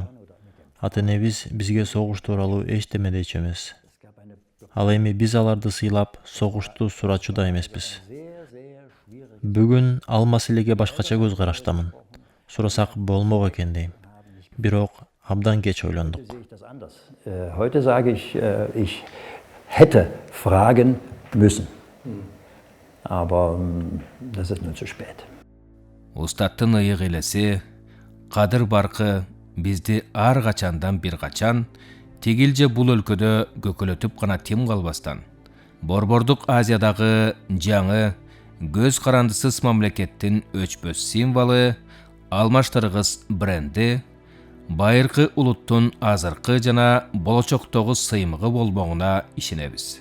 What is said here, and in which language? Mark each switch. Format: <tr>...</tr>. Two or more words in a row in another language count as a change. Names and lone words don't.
<ky>Ата-энебиз бизге согуш тууралуу эчтеме дечү эмес. Ал эми биз аларды сыйлап, согушту сурачу да эмеспиз. Бүгүн ал маселеге башкача көз караштамын. Сурасак болмок экен дейм. Бирок абдан кеч ойлондук.</ky> <de>Heute sage ich, ich hätte fragen müssen. Aber das ist nur zu spät.</de> <ky>Устаттын ыйык элеси, кадыр баркы бизди ар качандан бир качан тигилже бул өлкөдө көкөлөтүп гана тим калбастан Борбордук Азиядагы жаңы көз карандысыз мамлекеттин өчпөс символу алмаштыргыс бренди байыркы улуттун азыркы жана болочоктогу сыймыгы болмогуна ишенебиз.</ky>